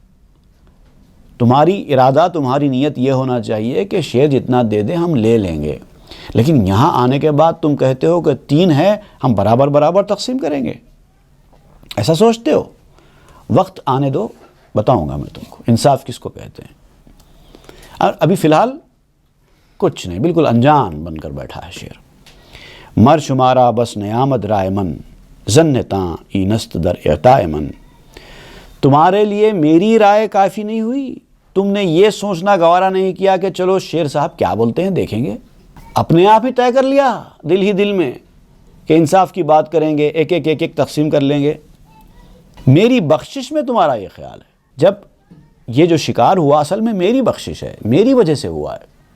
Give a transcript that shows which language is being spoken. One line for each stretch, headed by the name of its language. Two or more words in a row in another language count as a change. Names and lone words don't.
Urdu: تمہاری ارادہ، تمہاری نیت یہ ہونا چاہیے کہ شیر جتنا دے دے ہم لے لیں گے، لیکن یہاں آنے کے بعد تم کہتے ہو کہ 3 ہے، ہم برابر برابر تقسیم کریں گے، ایسا سوچتے ہو؟ وقت آنے دو، بتاؤں گا میں تم کو انصاف کس کو کہتے ہیں۔ اور ابھی فی الحال کچھ نہیں، بالکل انجان بن کر بیٹھا ہے شیر۔
Persian: مر شمارا بس نیامد رائے من، زنتاں ای نست در اعطائے من۔
Urdu: تمہارے لیے میری رائے کافی نہیں ہوئی، تم نے یہ سوچنا گوارا نہیں کیا کہ چلو شیر صاحب کیا بولتے ہیں دیکھیں گے، اپنے آپ ہی طے کر لیا دل ہی دل میں کہ انصاف کی بات کریں گے، ایک ایک تقسیم کر لیں گے۔ میری بخشش میں تمہارا یہ خیال ہے، جب یہ جو شکار ہوا اصل میں میری بخشش ہے، میری وجہ سے ہوا ہے۔